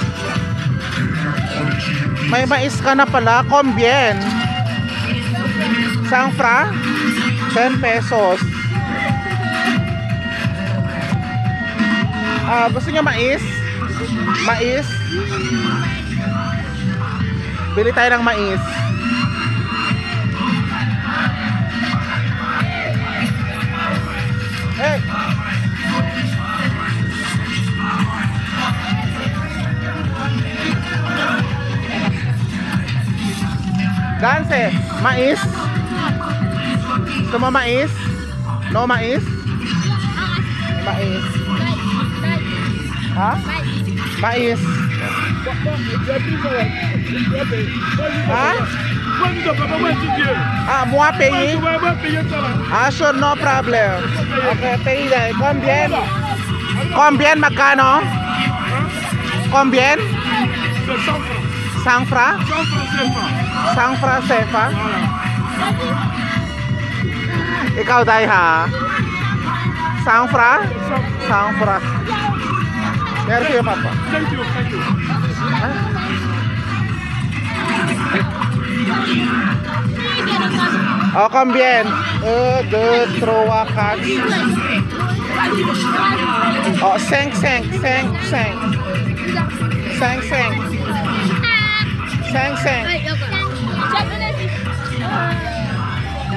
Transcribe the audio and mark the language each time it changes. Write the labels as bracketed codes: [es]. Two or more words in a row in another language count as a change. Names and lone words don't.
[tl] Hi, Tay. May mais ka na pala. Combien? Sangfra? 10 pesos. Gusto niyo mais? Mais? Bili tayo ng mais. [en] Hey! Dance, mais? [tl] Gusto mo mais? No mais? Mais. Ha? Mais. Ha? [fr] Moi payer? [en] Sure, no problem. [fr] Okay, payer. Combien? Combien magkano? Combien? 100 francs? 100 francs CFA? [tl] Ikaw dai ha? [fr] 100 francs? 100 francs. Merci papa. [en] Thank you. [fr] Oh, combien? [en] 1, 2, 3, 4. Oh, 5. 5.